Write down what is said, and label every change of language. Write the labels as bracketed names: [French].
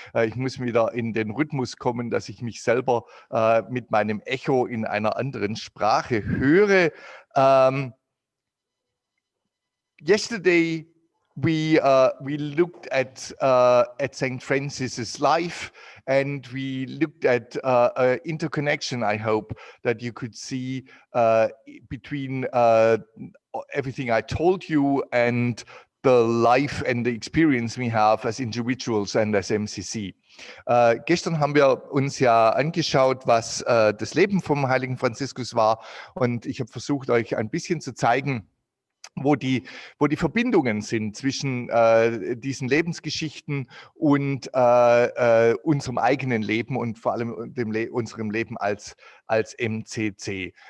[German] Ich muss wieder in den Rhythmus kommen, dass ich mich selber mit meinem Echo in einer anderen Sprache höre. [English] Yesterday we looked at St. Francis's life, and we looked at interconnection. I hope that you could see between everything I told you and the life and the experience we have as individuals and as MCC. [German] Gestern haben wir uns ja angeschaut, was das Leben vom heiligen Franziskus war, und ich habe versucht, euch ein bisschen zu zeigen, wo die Verbindungen sind zwischen diesen Lebensgeschichten und unserem eigenen Leben und vor allem unserem Leben als MCC.